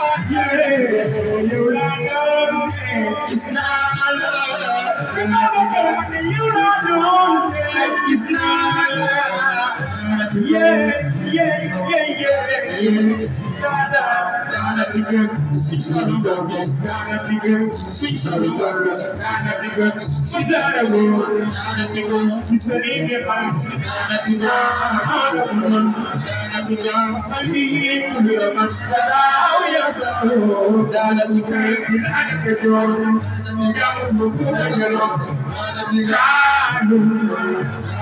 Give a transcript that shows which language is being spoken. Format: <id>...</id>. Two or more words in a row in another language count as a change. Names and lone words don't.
<en>Yeah, you don't understand. It's not love. Remember when you don't understand. It's not love. Yeah, yeah, yeah, yeah, yeah. Da, da, da, da, da, da. Six, seven, da, da, da, da, da.</en> <wo>Sëñ Fallu Mbàkke, daana digal. Sëñ Jaara Buso, daana digal. Sëñ Fallu Mbàkke, daana digal. Daana digal. Sëñ Fallu Mbàkke, daana digal. Daana digal. Daana digal. Daana digal.</wo>